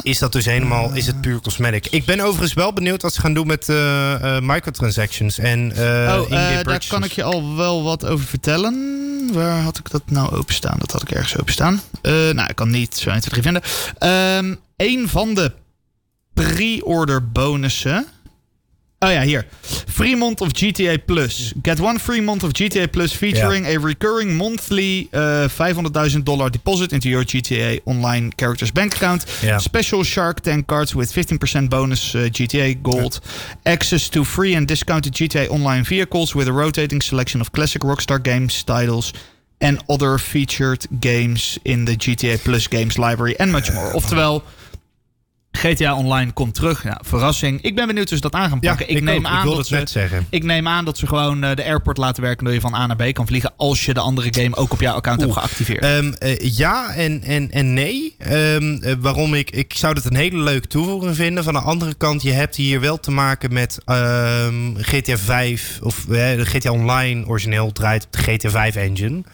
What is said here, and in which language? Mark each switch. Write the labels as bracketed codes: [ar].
[nl] is dat dus helemaal, is het puur cosmetic. Ik ben overigens wel benieuwd wat ze gaan doen met microtransactions en in-game purchases. Daar kan ik je al wel wat over vertellen. Waar had ik dat nou openstaan? Dat had ik ergens openstaan. Ik kan niet zo 1, 2, 3 vinden. Een van de pre-order bonussen. Oh ja, hier. [en] Free month of GTA Plus. Get one free month of GTA Plus featuring a recurring monthly $500,000 deposit into your GTA online characters bank account. Yeah. Special Shark Tank cards with 15% bonus GTA gold. Access to free and discounted GTA online vehicles with a rotating selection of classic Rockstar games titles and other featured games in the GTA Plus games library and much more. [nl] Oftewel, GTA Online komt terug. Ja, verrassing. Ik ben benieuwd hoe ze dat aan gaan pakken. Ik neem aan dat ze gewoon de airport laten werken door je van A naar B kan vliegen als je de andere game ook op jouw account hebt geactiveerd. Ja en nee. Waarom ik zou dat een hele leuke toevoeging vinden. Van de andere kant, je hebt hier wel te maken met GTA 5 of GTA Online origineel draait op de GTA 5 engine.